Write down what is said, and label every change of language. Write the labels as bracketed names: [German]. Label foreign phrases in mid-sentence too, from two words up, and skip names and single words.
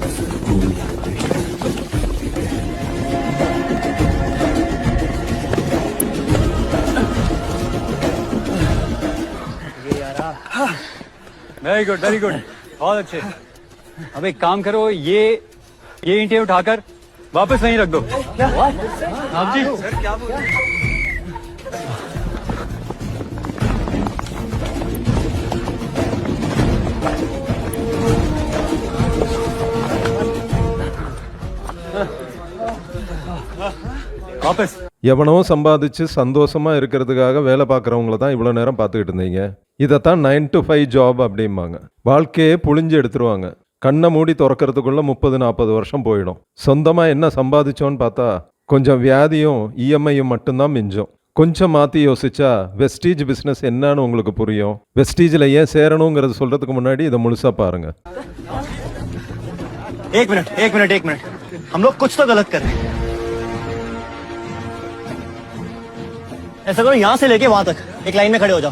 [English] very good very good, [Hindi] बहुत अच्छे। अब एक काम करो, ये ईंटें उठाकर वापस वहीं रख दो। आप जी सर क्या बोल रहे हैं? [Tamil] வாபஸ். எவனோ சம்பாதிச்சு சந்தோஷமா இருக்கிறதுக்காக வேலை பார்க்குறவங்கள தான் இவ்வளோ நேரம் பார்த்துக்கிட்டு இருந்தீங்க. இதைத்தான் 9 to 5 ஜாப் அப்படிம்பாங்க. வாழ்க்கையே புழிஞ்சு எடுத்துருவாங்க. கண்ணை மூடி திறக்கிறதுக்குள்ள 30-40 வருஷம் போயிடும். சொந்தமாக என்ன சம்பாதிச்சோன்னு பார்த்தா கொஞ்சம் வியாதியும் இஎம்ஐயும் மட்டும்தான் மிஞ்சும். கொஞ்சம் மாற்றி யோசிச்சா வெஸ்டீஜ் பிஸ்னஸ் என்னன்னு உங்களுக்கு புரியும். வெஸ்டீஜில் ஏன் சேரணுங்கிறது சொல்கிறதுக்கு முன்னாடி இதை முழுசாக பாருங்கள். [Hindi] एक मिनट हम लोग कुछ तो गलत कर रहे हैं। ऐसा करो यहाँ से लेके वहां तक एक लाइन में खड़े हो जाओ।